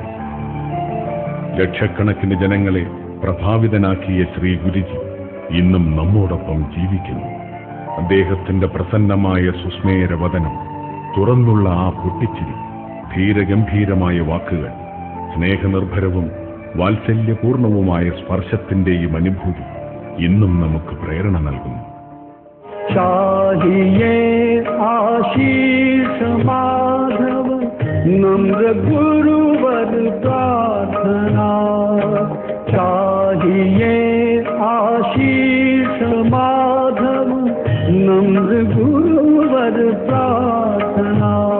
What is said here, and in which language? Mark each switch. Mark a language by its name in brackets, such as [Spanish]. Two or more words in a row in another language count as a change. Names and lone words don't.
[Malayalam] ലക്ഷക്കണക്കിന് ജനങ്ങളെ പ്രഭാവിതനാക്കിയ ശ്രീ ഗുരുജി ഇന്നും നമ്മോടൊപ്പം ജീവിക്കുന്നു. അദ്ദേഹത്തിന്റെ പ്രസന്നമായ സുസ്മേരവദനം, തുറന്നുള്ള ആ പൊട്ടിച്ചിരി, ധീരഗംഭീരമായ വാക്കുകൾ, സ്നേഹനിർഭരവും വാത്സല്യപൂർണവുമായ സ്പർശത്തിന്റെയും അനുഭൂതി ഇന്നും നമുക്ക് പ്രേരണ നൽകുന്നു. [Hindi] चाहिए आशीष माधव नम्र गुरुवर प्रार्थना, चाहिए आशीष माधव नम्र गुरुवर प्रार्थना,